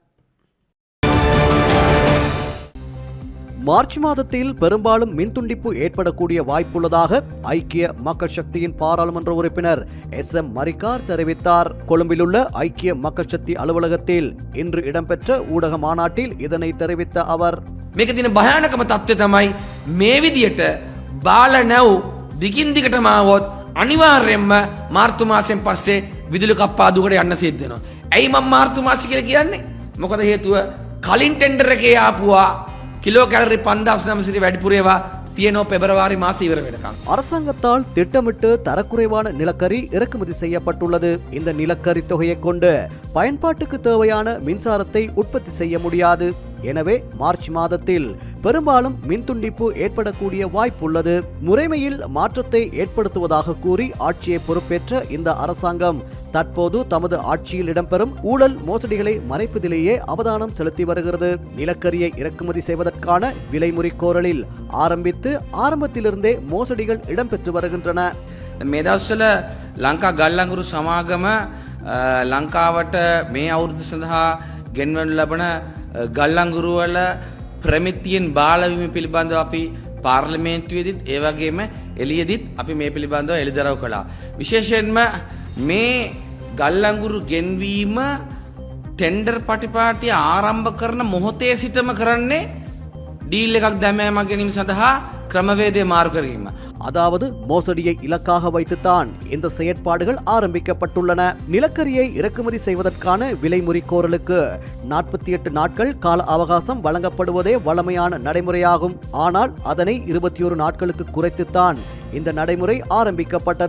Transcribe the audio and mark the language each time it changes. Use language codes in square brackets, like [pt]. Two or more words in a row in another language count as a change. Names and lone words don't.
[ta] மார்ச் மாதத்தில் பெரும்பாலும் மின்துண்டிப்பு ஏற்படக்கூடிய வாய்ப்புள்ளதாக ஐக்கிய மக்கள் சக்தியின் பாராளுமன்ற உறுப்பினர் SM மரிக்கார் தெரிவித்தார். கொழும்பிலுள்ள ஐக்கிய மக்கள் சக்தி அலுவலகத்தில் இன்று இடம்பெற்ற ஊடக மாநாட்டில் இதனை தெரிவித்த அவர், [si] මේක තියෙන භයානකම තත්ත්වය තමයි මේ විදියට බාල නැව් දිගින් දිගටම ආවොත් අනිවාර්යයෙන්ම මාර්තු මාසයෙන් පස්සේ විදුලි කප්පාදුවකට යන්න සිද්ධ වෙනවා. ඇයි මම මාර්තු මාසෙ කියලා කියන්නේ? මොකද හේතුව කලින් ටෙන්ඩර් එකේ ආපුවා [en] kilo calorie [si] 5900 වැඩිපුරේවා තියෙනවා පෙබරවාරි මාසෙ ඉවර වෙනකම්. [ta] அரசாங்கத்தால் திட்டமிட்டு தரக்குறைவான நிலக்கரி இறக்குமதி செய்யப்பட்டுள்ளது. இந்த நிலக்கரி தொகையை கொண்டு பயன்பாட்டுக்கு தேவையான மின்சாரத்தை உற்பத்தி செய்ய முடியாது. எனவே மார்ச் மாதத்தில் பெரும்பாலும் மின்துண்டிப்பு ஏற்படக்கூடிய வாய்ப்புள்ளது. முறைமையில் மாற்றத்தை ஏற்படுத்துவதாக கூறி ஆட்சியை பொறுப்பேற்ற இந்த அரசாங்கம் தற்போது தமது ஆட்சியில் இடம்பெறும் ஊழல் மோசடிகளை மறைப்பதிலேயே அவதானம் செலுத்தி வருகிறது. நிலக்கரியை இறக்குமதி செய்வதற்கான விலைமுறை கோரலில் ஆரம்பத்திலிருந்தே மோசடிகள் இடம்பெற்று வருகின்றன. [si] මේ දවස්වල ලංකා ගල්ලංගුරු සමාගම ලංකාවට මේ අවුරුද්ද සඳහා ගෙන්වනු ලබන ගල්ලංගුරු වල ප්‍රමිතියෙන් බාලවීම පිළිබඳව අපි පාර්ලිමේන්තුවේදීත් ඒ වගේම එළියේදීත් අපි මේ පිළිබඳව එළිදරව් කළා. විශේෂයෙන්ම මේ ගල්ලංගුරු ගෙන්වීම ටෙන්ඩර් පටිපාටිය ආරම්භ කරන මොහොතේ සිටම කරන්නේ ඩීල් එකක් දැමීම ගැනීම සඳහා ක්‍රමවේදය මාරු කිරීම. [ta] அதாவது மோசடியை இலக்காக வைத்துத்தான் இந்த செயற்பாடுகள் ஆரம்பிக்கப்பட்டுள்ளன. நிலக்கரியை இறக்குமதி செய்வதற்கான விலைமுறை கோரலுக்கு 48 நாட்கள் கால அவகாசம் வழங்கப்படுவதே வழமையான நடைமுறையாகும். ஆனால் அதனை 21 நாட்களுக்கு குறைத்துத்தான் இந்த நடைமுறை ஆரம்பிக்கப்பட்டது.